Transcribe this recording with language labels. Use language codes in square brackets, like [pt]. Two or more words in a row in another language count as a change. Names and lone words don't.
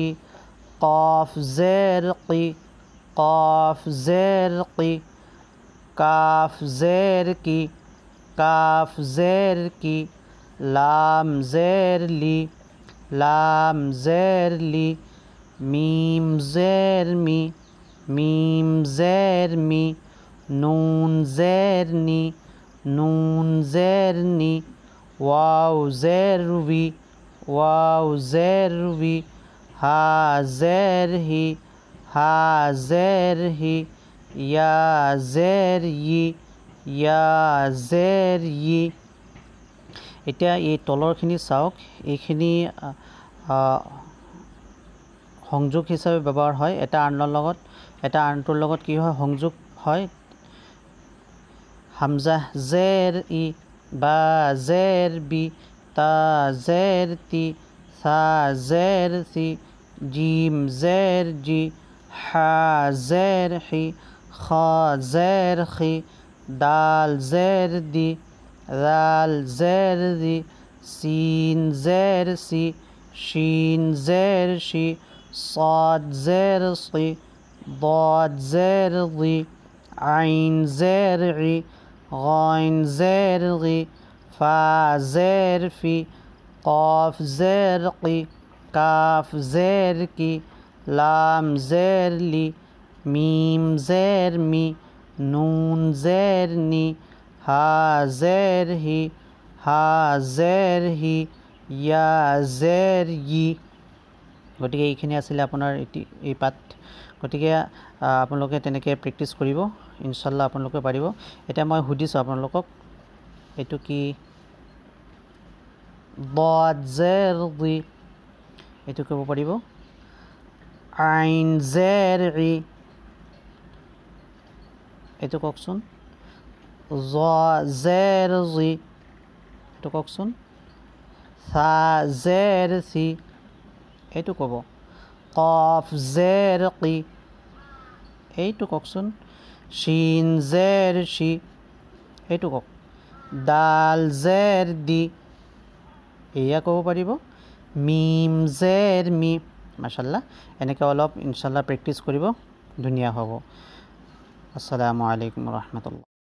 [ar] قاف زير قي قاف زير قي كاف زير كي كاف زير كي لام زير لي لام زير لي ميم زير مي ميم زير مي نون زير ني نون زير ني واو زير وي واو زير وي ها زير هي ها زير هي يا زير ي يا زير ي। [as] এতিয়া এই তলৰখিনি চাওক, এইখিনি সংযোগ হিচাপে ব্যৱহাৰ হয়। এটা আনটোৰ লগত কি হয়? সংযোগ হয়। [ar] همزة زير إ با زير بي تا زير تي ثا زير ثي جيم زير جي حا زير حي خا زير خي دال زير دي دال زير دي سين زير سي شين زير شي صاد زير صي ضاد زير ضي عين زير عي غين زير غي فا زير في قاف زير قي كاف زير كي لام زير لي ميم زير مي نون زير ني ها زير هي ها زير هي يا زير ي। [as] গতিকে এইখিনি আছিলে আপোনাৰ এই পাঠ। গতিকে আপোনালোকে তেনেকৈ প্ৰেক্টিছ কৰিব, ইনশাল্লাহ আপোনালোকে পাৰিব। এতিয়া মই সুধিছোঁ আপোনালোকক, এইটো কি? [ar] ضاد زير ضي, [as] এইটো ক'ব পাৰিব। [ar] عين زير إ, [as] এইটো কওকচোন। [ar] ج زير جي, [as] এইটো কওকচোন। [ar] ثا زير ثي, [as] এইটো ক'ব। [ar] قاف زير قي, [as] এইটো কওকচোন। [ar] شين زير شي, [as] এইটো কওক। [ar] دال زير دي, [as] এয়া ক'ব পাৰিব। [ar] ميم زير مي. [as] মাশাল্লাহ, এনেকৈ অলপ ইনশাল্লাহ প্ৰেক্টিছ কৰিব, ধুনীয়া হ'ব। [ar] السلام عليكم رحمة الله.